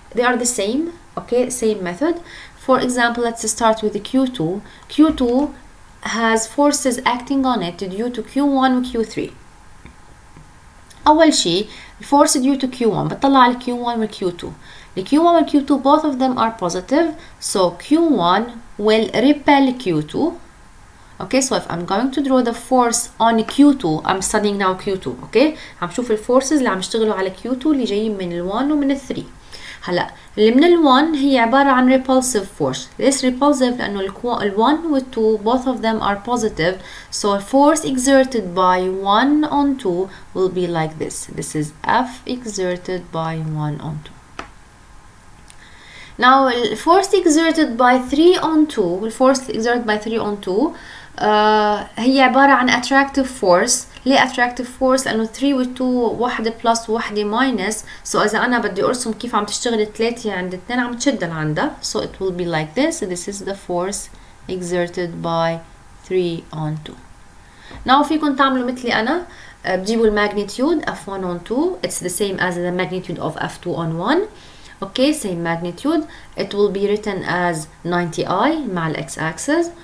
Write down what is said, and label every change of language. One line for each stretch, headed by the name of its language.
English: They are the same, okay, same method. For example, let's start with the Q2. Q2 has forces acting on it due to Q1 و Q3.
Arabic: أول شيء الفورس due to Q1 بتطلع على Q1 و Q2.
English: The Q1 و Q2 both of them are positive, so Q1 will repel Q2. Okay, so if I'm going to draw the force on Q2, I'm studying now Q2.
Arabic: Okay, عم شوف الفورسز اللي عم يشتغلوا على Q2 اللي جايين من ال1 ومن ال3. هلا اللي من ال1 هي عبارة عن repulsive force.
English: This repulsive
Arabic: لأنه ال1 وال2
English: both of them are positive, so force exerted by 1 on 2 will be like this. This is F exerted by 1 on 2. Now force exerted by 3 on 2, force exerted by 3 on 2
Arabic: هي عبارة عن
English: attractive force.
Arabic: ليه attractive force؟ لأنه 3 و 2 واحدة plus وواحدة minus, so إذا أنا بدي أرسم كيف عم تشتغل الثلاثة عند اثنين عم تشد لعندها,
English: so it will be like this. This is the force exerted by 3 on 2. Now
Arabic: فيكم تعملوا مثلي أنا, بتجيبوا
English: الماgnitude F1 on 2, it's the same as the magnitude of F2 on 1. Okay, same magnitude. It will be written as 90I مع ال x-axis.